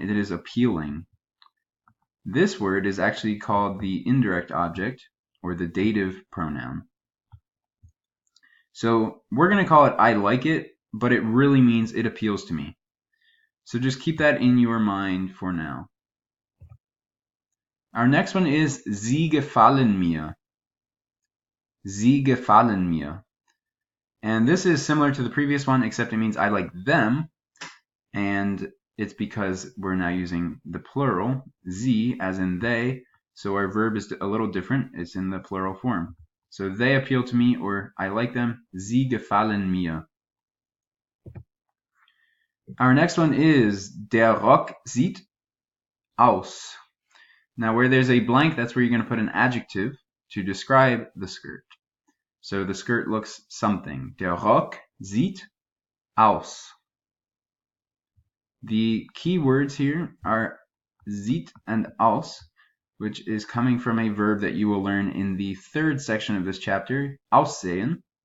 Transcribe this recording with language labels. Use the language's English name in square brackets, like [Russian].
[English] It is appealing. This word is actually called the indirect object, or the dative pronoun. So we're going to call it I like it, but it really means it appeals to me. So just keep that in your mind for now. Our next one is [German] Sie gefallen mir. Sie gefallen mir. [English] And this is similar to the previous one, except it means I like them, and it's because we're now using the plural, sie, as in they, so our verb is a little different. It's in the plural form. So they appeal to me, or I like them. [German] Sie gefallen mir. [English] Our next one is [German] Der Rock sieht aus. [English] Now where there's a blank, that's where you're going to put an adjective to describe the skirt. So the skirt looks something. [German] Der Rock sieht aus. [English] The key words here are sieht and aus, which is coming from a verb that you will learn in the third section of this chapter, aussehen.